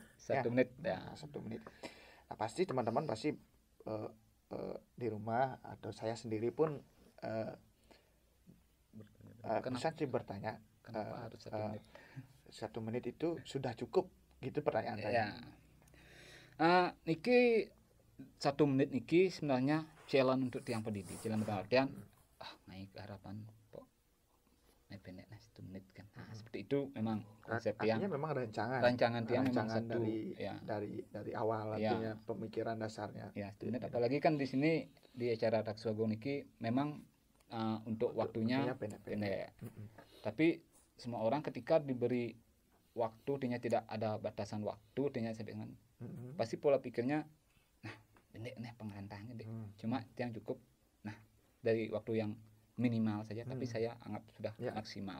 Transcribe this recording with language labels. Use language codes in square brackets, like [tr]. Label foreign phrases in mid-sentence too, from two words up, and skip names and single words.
[id] 1 menit ya. 1 menit. Nah, pasti teman-teman pasti di rumah atau saya sendiri pun bisa sih bertanya, kenapa harus 1 menit? 1 menit itu sudah cukup gitu pertanyaan saya. Niki 1 menit niki sebenarnya challenge untuk tiang pendidik. Challenge artian naik harapan kok naik pendek 1 menit kan. Seperti itu memang konsep tiang. Artinya memang rancangan tiang memang satu dari awal artinya pemikiran dasarnya. Ya, 1 menit apalagi kan di sini di acara Daksuago niki memang untuk waktunya pendek. Tapi semua orang ketika diberi waktu dia tidak ada batasan waktu dia dengan pasti pola pikirnya pendek pengantannya deh. Cuma yang cukup dari waktu yang minimal saja tapi saya anggap sudah maksimal.